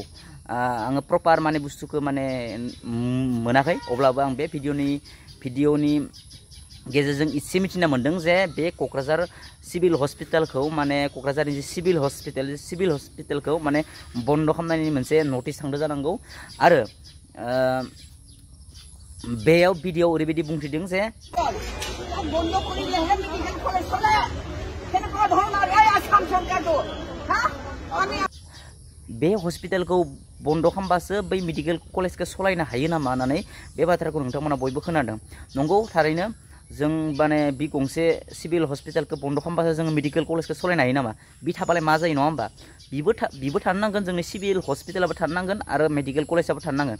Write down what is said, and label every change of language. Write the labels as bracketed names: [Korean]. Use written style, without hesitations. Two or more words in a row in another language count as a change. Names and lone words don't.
[Bodo] आङो प्रपार माने बुस्थुखौ माने मोनाखै अब्लाबो आं बे भिडिअनि गेजेरजों इसे मिथिना मोन्दों जे बे क'क्राझार [English] civil hospitalखौ [Bodo] माने क'क्राझारनि जे [English] civil hospitalखौ [Bodo] माने बन्द खालामनायनि मोनसे नटिस थांदो जानांगौ। आरो बेयाव भिडिअ ओरैबायदि बुंथिदों जे [Assamese] बन्द কৰিলেহে [English] medical college [Assamese] চলে। কেনেকুৱা ধৰণৰ এই আসাম চৰকাৰটো হা আমি [Bodo] बे हस्पिटालखौ बन्द खालामबासो बै [English] medical collegeखौ [Bodo] सलायनो हायो नामा होननानै बे बाथ्राखौ नोंथांमोना बयबो खोनादों। नंगौ थारैनो जों माने बे गंसे [English] civil hospitalखौ [Bodo] बन्द खालामबासो जों [English] medical collegeखौ [Bodo] सलायनो हायो नामा? बि थाबालाय मा जायो नङा होमबा? बिबो थानो नांगोन, जोंनि [English] civil hospitalआबो [Bodo] थानो नांगोन आरो [English] medical collegeआबो [Bodo] थानो नांगोन।